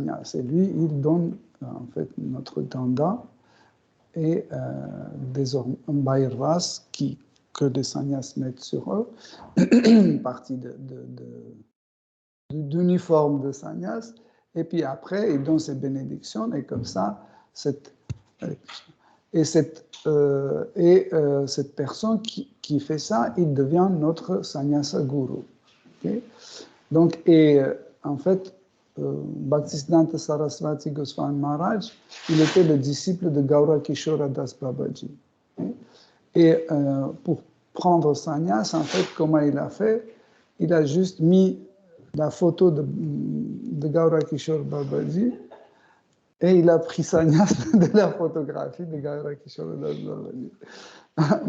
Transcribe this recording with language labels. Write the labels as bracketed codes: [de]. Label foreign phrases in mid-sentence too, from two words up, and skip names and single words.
[fr] Et lui, il donne en fait notre danda et des bhairvas que les sannyas mettent sur eux, une partie d'uniforme de sannyas, et puis après, il donne ses bénédictions, et comme ça, cette personne qui fait ça, il devient notre sannyasa guru. Okay? Donc, en fait, Bhaktisiddhanta Saraswati Goswami Maharaj, il était le disciple de Gaura Kishora Das Babaji. Okay? Et pour prendre sannyas, en fait, comment il a fait? Il a juste mis la photo de Gaura Kishore Babaji et il a pris sannyas de la photographie de Gaura Kishore Das Babaji.